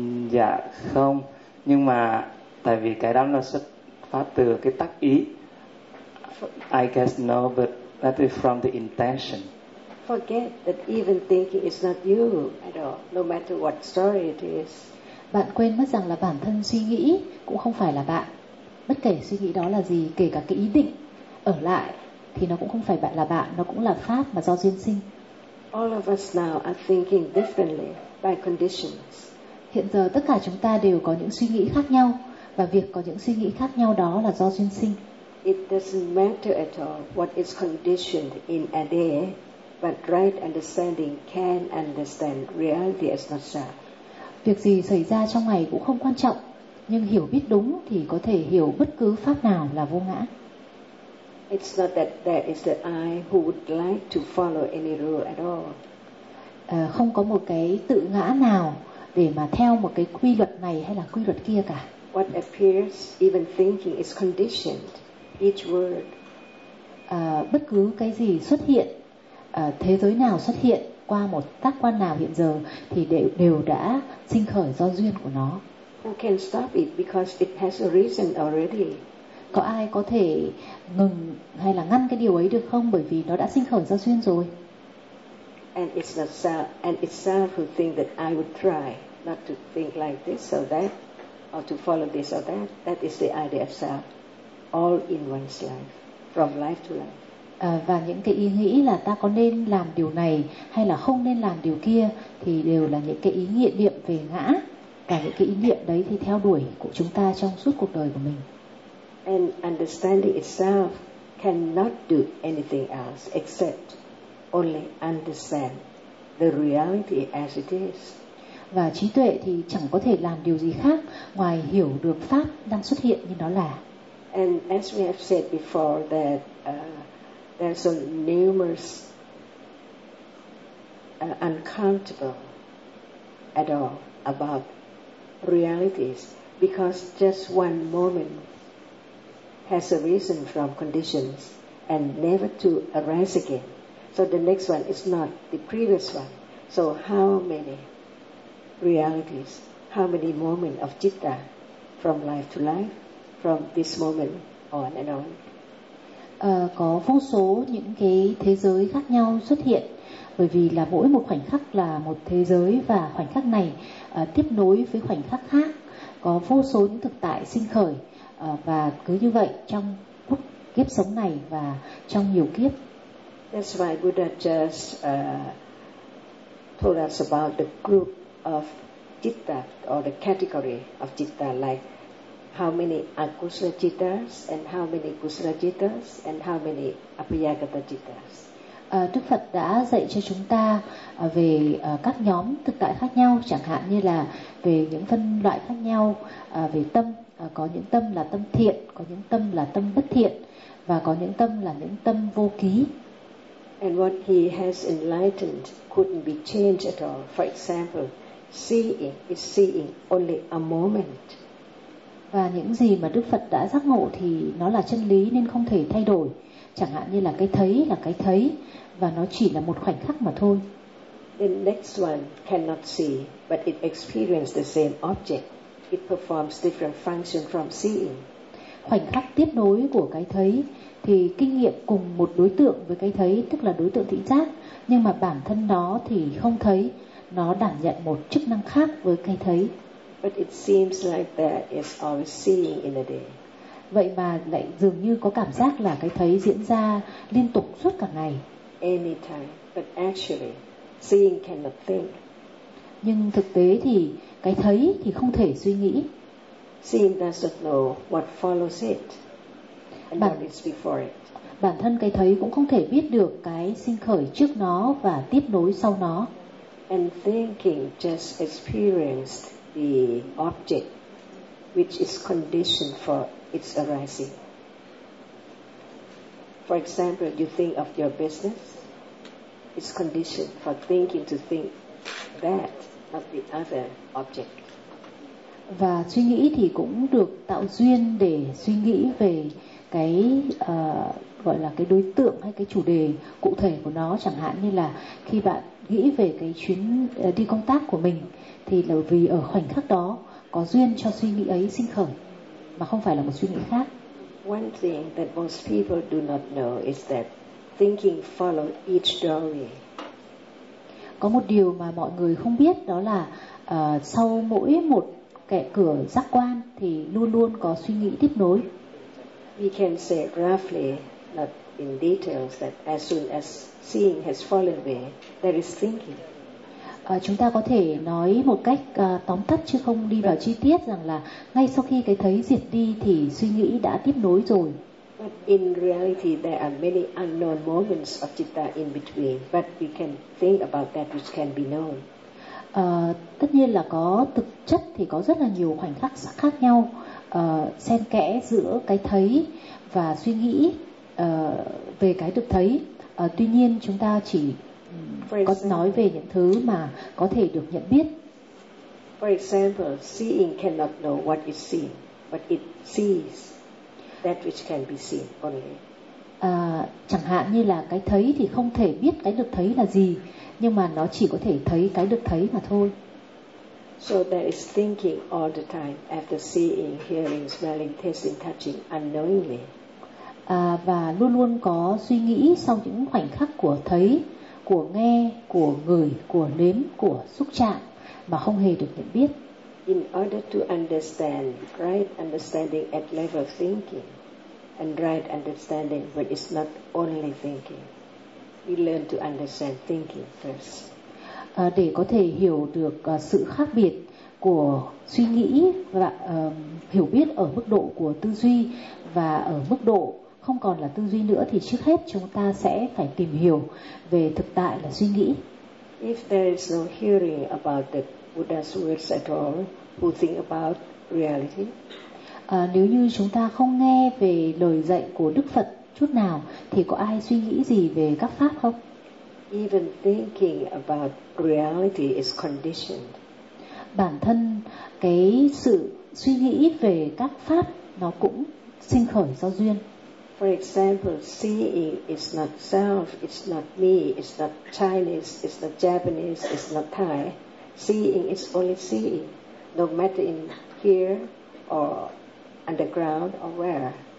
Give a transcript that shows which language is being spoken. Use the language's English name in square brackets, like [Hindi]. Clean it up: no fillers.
[Vietnamese] Dạ không, nhưng mà tại vì cái đó nó xuất phát từ cái tác ý. [English] I guess no, but that is from the intention. Forget that even thinking is not you at all, no matter what story it is. [Vietnamese] Bạn quên mất rằng là bản thân suy nghĩ cũng không phải là bạn. Bất kể suy nghĩ đó là gì, kể cả cái ý định ở lại thì nó cũng không phải bạn là bạn, nó cũng là pháp mà do duyên sinh. [English] All of us now are thinking differently by conditions. [Vietnamese] Hiện giờ tất cả chúng ta đều có những suy nghĩ khác nhau, và việc có những suy nghĩ khác nhau đó là do duyên sinh. [English] It doesn't matter at all what is conditioned in a day, but right understanding can understand reality as not self. [Vietnamese] Việc gì xảy ra trong ngày cũng không quan trọng, nhưng hiểu biết đúng thì có thể hiểu bất cứ pháp nào là vô ngã. [English] It's not that there is an I who would like to follow any rule at all. [Vietnamese] Không có một cái tự ngã nào để mà theo một cái quy luật này hay là quy luật kia cả. [English] What appears, even thinking, is conditioned. Each word. [Vietnamese] Bất cứ cái gì xuất hiện, thế giới nào xuất hiện qua một tác quan nào hiện giờ thì đều đã sinh khởi do duyên của nó. [English] Who can stop it because it has a reason already? [Vietnamese] Có ai có thể ngừng hay là ngăn cái điều ấy được không, bởi vì nó đã sinh khởi do duyên rồi. [English] And it's not self, and it's self who think that I would try not to think like this or that, or to follow this or that. That is the idea of self, all in one's life, from life to life. [Vietnamese] Và những cái ý nghĩ là ta có nên làm điều này hay là không nên làm điều kia thì đều là những cái ý nghiệm niệm về ngã. Cả những cái ý niệm đấy thì theo đuổi của chúng ta trong suốt cuộc đời của mình. [English] And understanding itself cannot do anything else except only understand the reality as it is. [Vietnamese] Và trí tuệ thì chẳng có thể làm điều gì khác ngoài hiểu được pháp đang xuất hiện như nó là. [English] And as we have said before, that there are so numerous uncountable at all about realities, because just one moment has arisen from conditions and never to arise again. So the next one is not the previous one. So how many realities, how many moments of citta from life to life, from this moment on and on. [Vietnamese] Có vô số những cái thế giới khác nhau xuất hiện, bởi vì là mỗi một khoảnh khắc là một thế giới, và khoảnh khắc này tiếp nối với khoảnh khắc khác, có vô số những thực tại sinh khởi, và cứ như vậy trong kiếp sống này và trong nhiều kiếp. [English] That's why Buddha just told us about the group of citta or the category of citta, like how many akusala cittas and how many kusala cittas and how many apayagata cittas. [Vietnamese] Đức Phật đã dạy cho chúng ta về các nhóm thực tại khác nhau, chẳng hạn như là về những phân loại khác nhau về tâm, có những tâm là tâm thiện, có những tâm là tâm bất thiện, và có những tâm là những tâm vô ký. [English] And what he has enlightened couldn't be changed at all. For example, seeing is seeing only a moment. [Vietnamese] Và những gì mà Đức Phật đã giác ngộ thì nó là chân lý nên không thể thay đổi. Chẳng hạn như là cái thấy là cái thấy, và nó chỉ là một khoảnh khắc mà thôi. [English] The next one cannot see, but it experiences the same object. It performs different function from seeing. [Vietnamese] Khoảnh khắc tiếp nối của cái thấy thì kinh nghiệm cùng một đối tượng với cái thấy, tức là đối tượng thị giác, nhưng mà bản thân nó thì không thấy, nó đảm nhận một chức năng khác với cái thấy. [English] But it seems like that is always seeing in a day. [Vietnamese] Vậy mà lại dường như có cảm giác là cái thấy diễn ra liên tục suốt cả ngày. [English] Anytime, but actually, seeing cannot think. [Vietnamese] Nhưng thực tế thì cái thấy thì không thể suy nghĩ. [English] Seeing does not know what follows it and what is before it. [Vietnamese] Bản thân cái thấy cũng không thể biết được cái sinh khởi trước nó và tiếp nối sau nó. [English] And thinking just experienced the object which is conditioned for its arising. For example, you think of your business, it's conditioned for thinking to think that of the other object. [Vietnamese] Và suy nghĩ thì cũng được tạo duyên để suy nghĩ về cái gọi là cái đối tượng hay cái chủ đề cụ thể của nó. Chẳng hạn như là khi bạn nghĩ về cái chuyến đi công tác của mình, thì là vì ở khoảnh khắc đó có duyên cho suy nghĩ ấy sinh khởi, mà không phải là một suy nghĩ khác. [English] One thing that most people do not know is that thinking follows each doorway. [Vietnamese] Có một điều mà mọi người không biết, đó là sau mỗi một kẻ cửa giác quan thì luôn luôn có suy nghĩ tiếp nối. [English] We can say roughly, not in details, that as soon as seeing has fallen away, there is thinking. [Vietnamese] Chúng ta có thể nói một cách tóm tắt chứ không đi vào chi tiết, rằng là ngay sau khi cái thấy diệt đi thì suy nghĩ đã tiếp nối rồi. [English] But in reality, there are many unknown moments of citta in between, but we can think about that which can be known. [Vietnamese] Tất nhiên là có thực chất thì có rất là nhiều khoảnh khắc khác nhau xen kẽ giữa cái thấy và suy nghĩ về cái được thấy. Tuy nhiên chúng ta chỉ có nói về những thứ mà có thể được nhận biết. [English] For example, seeing cannot know what is seen, but it sees that which can be seen only. [Vietnamese] Chẳng hạn như là cái thấy thì không thể biết cái được thấy là gì, nhưng mà nó chỉ có thể thấy cái được thấy mà thôi. [English] So there is thinking all the time after seeing, hearing, smelling, tasting, touching unknowingly. [Vietnamese] Và luôn luôn có suy nghĩ sau những khoảnh khắc của thấy, của nghe, của ngửi, của nếm, của xúc chạm mà không hề được nhận biết. [English] In order to understand right understanding at level thinking and right understanding when it's not only thinking, we learn to understand thinking first. [Vietnamese] Để có thể hiểu được sự khác biệt của suy nghĩ và hiểu biết ở mức độ của tư duy và ở mức độ không còn là tư duy nữa, thì trước hết chúng ta sẽ phải tìm hiểu về thực tại là suy nghĩ. [English] If there is no hearing about the Buddha's words at all, who think about reality? [Vietnamese] Nếu như chúng ta không nghe về lời dạy của Đức Phật chút nào, thì có ai suy nghĩ gì về các pháp không? [English] Even thinking about reality is conditioned. [Vietnamese] Bản thân cái sự suy nghĩ về các pháp nó cũng sinh khởi do duyên. [English] For example, seeing is not self, it's not me, it's not Chinese, it's not Japanese, it's not Thai. Seeing is only seeing, no matter in here or underground or where.